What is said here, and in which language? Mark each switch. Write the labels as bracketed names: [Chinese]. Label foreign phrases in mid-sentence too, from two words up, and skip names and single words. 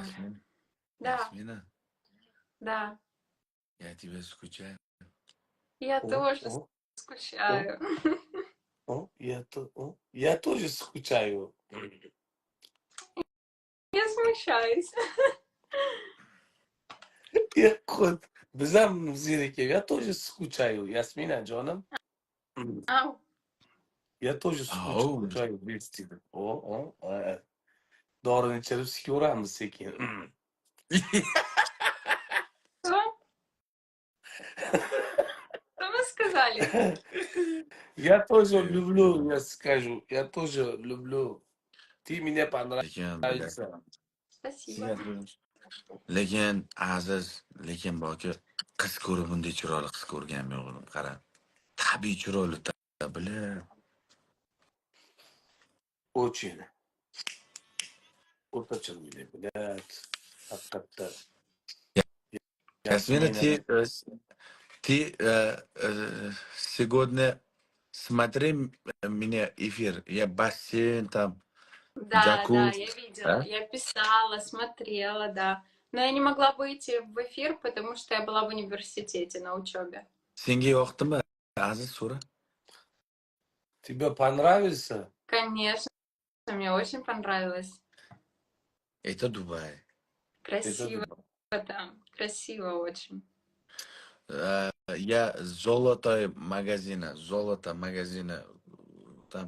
[Russian] Ясмин, Да, Ясмина, да. я тебя скучаю. Я тоже О, скучаю. я тоже скучаю. Я смущаюсь. [Uzbek] Bizam zerikib, [Russian] я тоже скучаю. Ясмина, Джоном. Ау. Я тоже Ау. скучаю без тебя. [Uzbek] Dorini ichirib sikaveramiz sekin. [Russian] Что? Что вы сказали? Я тоже люблю, я скажу. Я тоже люблю. Ты мне [Uzbek] Lekin, bilan, [Russian] понравился. Спасибо. [Uzbek] lekin Aziz, lekin borki qiz ko'rib bunday chiroyli qiz ko'rganim yo'q edim. Qara. Tabiiy chiroyli bilib. [Russian] Очень. Очень, блядь. [Uzbek] Haqiqatda. [Russian] Ясмина, Ясмина. ты сегодня смотри меня эфир. Я бассейн там, Да, я джакузи. видела. Я писала, смотрела, да. Но я не могла выйти в эфир, потому что я была в университете на учебе. [Uzbek] Senga yoqdimi? Aziz so'ra. [Russian] Тебе понравился? Конечно, мне очень понравилось. Это Дубай. Красиво там. Красиво очень. Я золото магазина там.